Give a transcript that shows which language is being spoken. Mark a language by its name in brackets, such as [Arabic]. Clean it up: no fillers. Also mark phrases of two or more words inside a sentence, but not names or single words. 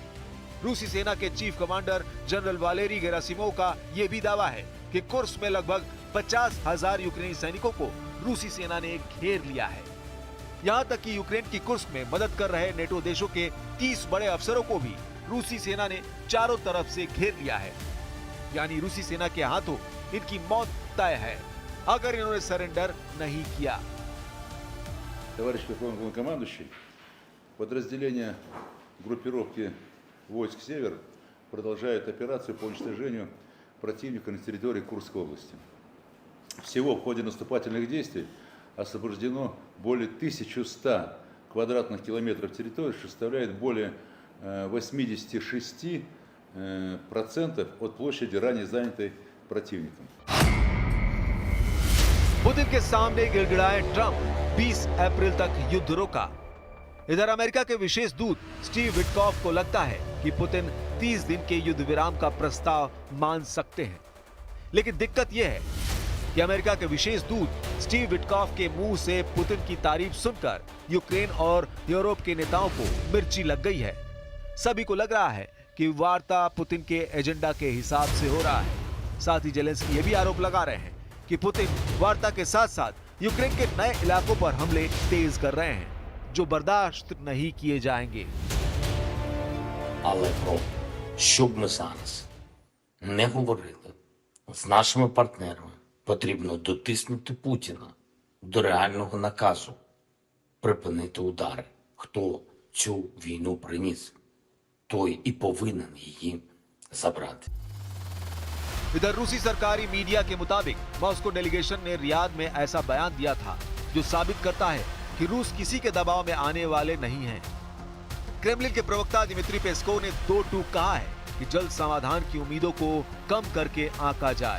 [Hindi] रूसी सेना के चीफ कमांडर जनरल वालेरी गेरासिमोव का यह भी दावा है कि कुर्स्क में लगभग 50,000 यूक्रेनी सैनिकों को रूसी सेना ने घेर लिया है। यहाँ तक कि यूक्रेन की कुर्स्क में मदद कर रहे नेटो देशों के 30 बड़े अफसरों को भी रूसी सेना ने चारों तरफ से घेर लिया है। यानी रूसी सेना के हाथों इनकी मौत तय है अगर इन्होंने सरेंडर नहीं किया। [Russian] Товарищ главнокомандующий, подразделения группировки войск «Север» продолжают операцию по уничтожению противника на территории Курской области. Всего в ходе наступательных действий освобождено более 1100 квадратных километров территории, что составляет более 86% от площади, ранее занятой противником. [Hindi] पुतिन के सामने गिड़गिड़ाए ट्रंप, 20 अप्रैल तक युद्ध रोका। इधर अमेरिका के विशेष दूत स्टीव विटकॉफ को लगता है कि पुतिन 30 दिन के युद्ध विराम का प्रस्ताव मान सकते हैं, लेकिन दिक्कत यह है कि अमेरिका के विशेष दूत स्टीव विटकॉफ के मुंह से पुतिन की तारीफ सुनकर यूक्रेन और यूरोप के नेताओं को मिर्ची लग गई है। सभी को लग रहा है कि वार्ता पुतिन के एजेंडा के हिसाब से हो रहा है। साथ ही जेलेंस्की ये भी आरोप लगा रहे हैं कि पुतिन वार्ता के साथ साथ यूक्रेन के नए इलाकों पर हमले तेज कर रहे हैं, जो बर्दाश्त नहीं किए जाएंगे। [Ukrainian] Але про що б ми зараз не говорили з нашими партнерами, потрібно дотиснути Путіна до реального наказу припинити удари. Хто цю війну приніс, той і повинен її забрати. [Hindi] इधर रूसी सरकारी मीडिया के मुताबिक मॉस्को डेलीगेशन ने रियाद में ऐसा बयान दिया था जो साबित करता है कि रूस किसी के दबाव में आने वाले नहीं हैं। क्रेमलिन के प्रवक्ता दिमित्री पेस्कोव ने दो टूक कहा है कि जल्द समाधान की उम्मीदों को कम करके आंका जाए।